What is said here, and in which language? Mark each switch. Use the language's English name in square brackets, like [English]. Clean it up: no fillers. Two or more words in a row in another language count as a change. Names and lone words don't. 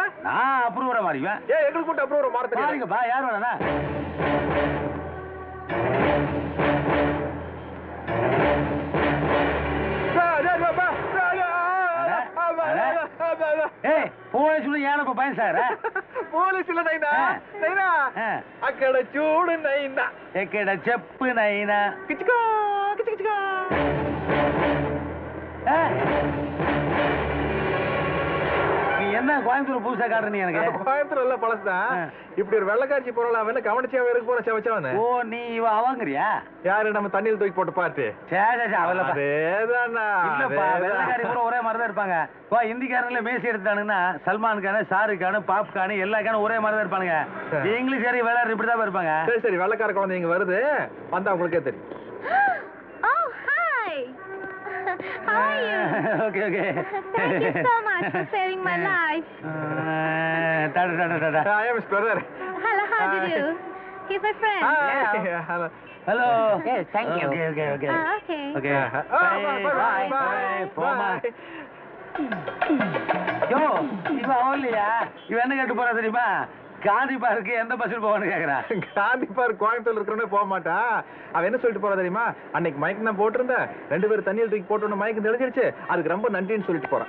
[Tamil] நான் அப்ரூவரா மாறிக்குவேன். ஏன் எங்களுக்கு மட்டும் அப்ரூவரா மாற தெரியும்? பாருங்கப்பா, யார் வேணா? ஏய், போலீஸ் ஏனப்பா பயன் சார்? [Telugu] పోలీసు నైనా నైనా అక్కడ చూడు నైనా ఎక్కడ చెప్పు నైనా కిచుకో కిచుకిచుకో. [Tamil] நீ என்ன கோயம்புத்தூர் புதுசா காட்டுற? நீ எனக்கு கோயம்புத்தூர் எல்லாம் பழசுதான். இப்படி ஒரு வெள்ளக்காட்சி போறலாம் என்ன கவனிச்சாவே இருக்கு போற செவச்சவனே. ஓ, நீ இவ அவங்கறியா? யாரு நம்ம தண்ணியில் தூக்கி போட்டு பார்த்து? இல்லப்பா, வெள்ளக்காரி கூட ஒரே மாதிரி தான் இருப்பாங்க. இப்போ இந்திக்காரங்கள மேசி எடுத்தானுங்கன்னா சல்மான் கானு, ஷாருக் கானு, பாப் கானு எல்லா கானும் ஒரே மாதிரி தான் இருப்பானுங்க. இங்கிலீஷ் சரி விளையாடு இப்படிதான் இருப்பாங்க. சரி சரி, வெள்ளக்கார குழந்தை இங்க வருது, வந்தா உங்களுக்கே தெரியும். [English] How are you? Okay, okay. Thank you so much for saving my life. I am his brother. Hello, how do you do? He's my friend. Hi. Hello. Hello. Yes, thank you. Okay, okay, okay. Okay. Okay. Bye. Bye. [Tamil] யோ, இவன் அவன்லையா? இவன் என்ன கேட்டு போறா தெரியுமா? காந்தி பார்க்கு எந்த பஸ்ஸில் போவான்னு கேக்குறான். காந்தி பார்க் கோயம்புத்தூர்ல இருக்கிறவனே போக மாட்டான். அவன் என்ன சொல்லிட்டு போறா தெரியுமா? அன்னைக்கு மயக்கம் தான் போட்டிருந்தேன், 2 பேரும் தண்ணியில் தூக்கி போட்டு மயக்கம் தெளிஞ்சிருச்சு, அதுக்கு ரொம்ப நன்றின்னு சொல்லிட்டு போறான்.